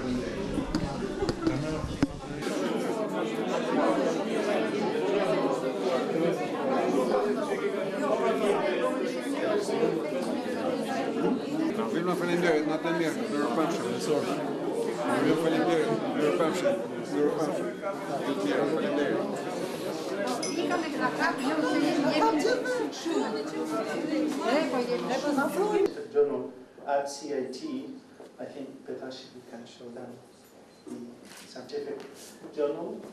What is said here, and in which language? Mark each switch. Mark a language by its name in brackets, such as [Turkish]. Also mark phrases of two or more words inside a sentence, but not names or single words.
[Albanian] Vilma, faleminderit, natë e mirë, mirëpafshim. Faleminderit, mirëpafshim. [English] Journal at CIT, I think Petashi can show them the scientific journal.